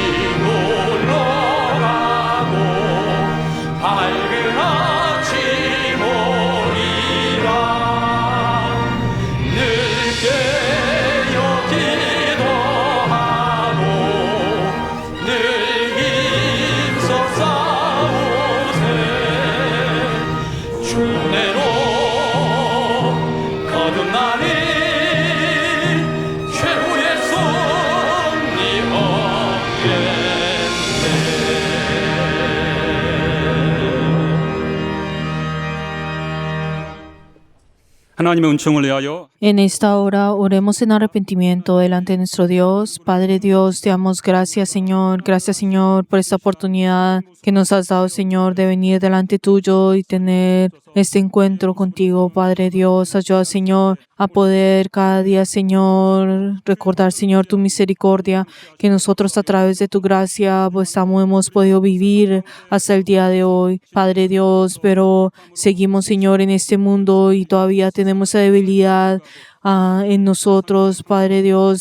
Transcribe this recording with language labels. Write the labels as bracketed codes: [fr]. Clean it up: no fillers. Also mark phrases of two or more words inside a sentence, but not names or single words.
[ko] 물러가고 밝은 아침 오리라 늘 깨어 기도하고 늘 힘써 싸우세 주내로 거듭나니 최후의 승리 하나님의 은총을 위하여 [es] En esta hora oremos en arrepentimiento delante de nuestro Dios. Padre Dios, te damos gracias, Señor. Gracias, Señor, por esta oportunidad que nos has dado, Señor, de venir delante tuyo y tener este encuentro contigo, Padre Dios. Ayuda, Señor, a poder cada día, Señor, recordar, Señor, tu misericordia, que nosotros a través de tu gracia pues hemos podido vivir hasta el día de hoy, Padre Dios, pero seguimos, Señor, en este mundo y todavía tenemos esa debilidad en nosotros, Padre Dios.